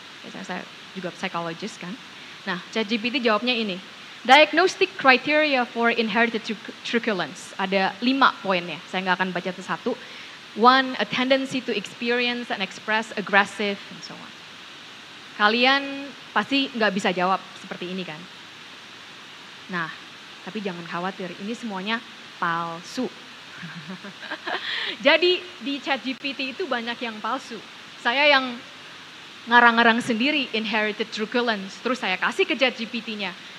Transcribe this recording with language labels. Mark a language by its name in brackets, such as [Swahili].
[Indonesian] Saya juga psikologis kan. Nah, ChatGPT jawabnya ini. [English] Diagnostic criteria for inherited truculence. [Indonesian] Ada 5 poinnya. Saya nggak akan baca satu. 1, [English] a tendency to experience and express aggressive and so on. [Indonesian] Kalian pasti nggak bisa jawab seperti ini kan. Nah, tapi jangan khawatir. Ini semuanya palsu. Jadi di ChatGPT itu banyak yang palsu. Saya yang ngarang-ngarang sendiri inherited truculence, terus saya kasih ke ChatGPT-nya.